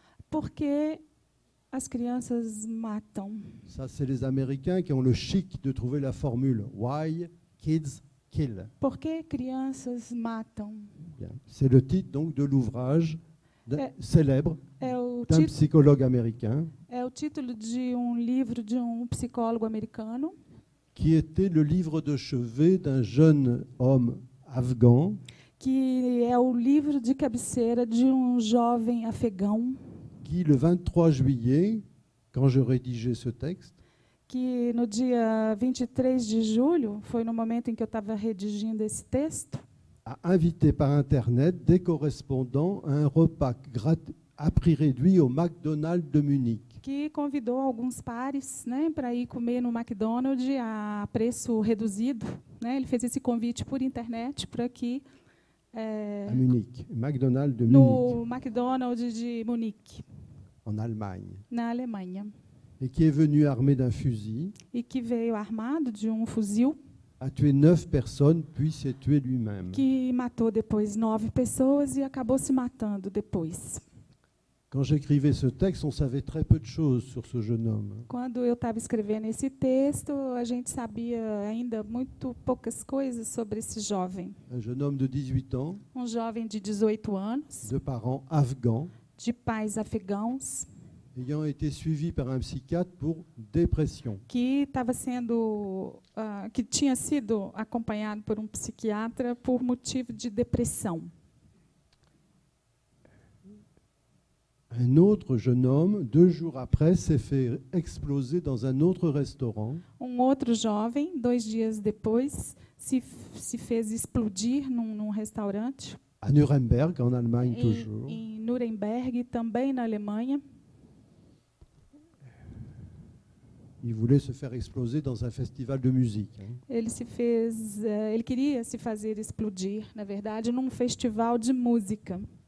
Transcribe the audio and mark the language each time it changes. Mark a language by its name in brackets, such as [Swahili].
[Portuguese] Porque as crianças matam. [French] Ça, c'est les Américains qui ont le chic de trouver la formule. [English] Why kids kill? [Portuguese] Por que crianças matam? [French] Bien. C'est le titre donc de l'ouvrage célèbre [Portuguese] É o, [French] d'un psychologue américain [Portuguese] é o título de livro de psicólogo americano, [French] qui était le livre de chevet d'un jeune homme afghan [Portuguese] que é o livro de cabeceira de jovem afegão, [French] qui, le 23 juillet, quand je rédigeais ce texte, [Portuguese] que no dia 23 de julho, foi no momento em que eu estava redigindo esse texto, [French] a invité par Internet des correspondants à un repas à prix réduit au McDonald's de Munich. [Portuguese] que convidou alguns pares, né, para ir comer no McDonald's a preço reduzido, né? Ele fez esse convite por internet para que [French] À Munich, McDonald's de Munich, [Portuguese] no McDonald's de Munique, [French] en Allemagne, [Portuguese] na Alemanha, [French] et qui est venu armé d'un fusil, [Portuguese] e que veio armado de fuzil, [French] a tué 9 personnes, puis s'est tué lui-même. [Portuguese] que matou depois 9 pessoas e acabou se matando depois. [French] Quand j'écrivais ce texte, on savait très peu de choses sur ce jeune homme. [Portuguese] Quando eu estava escrevendo esse texto, a gente sabia ainda muito poucas coisas sobre esse jovem. [French] Un jeune homme de 18 ans, [Portuguese] Jovem de 18 anos, [French] de parents afghans, [Portuguese] de pais afegãos, [French] ayant été suivi par un psychiatre pour dépression. [Portuguese] que estava sendo, que tinha sido acompanhado por psiquiatra por motivo de depressão. [French] Un autre jeune homme, 2 jours après, s'est fait exploser dans un autre restaurant [Portuguese] Outro jovem, 2 dias depois, se fez explodir num restaurante [French] à Nuremberg, en Allemagne toujours. [Portuguese] em Nuremberg, também na Alemanha. [French] Il voulait se faire exploser dans un festival de musique. [Portuguese] Ele queria se fazer explodir, na verdade, num festival de música.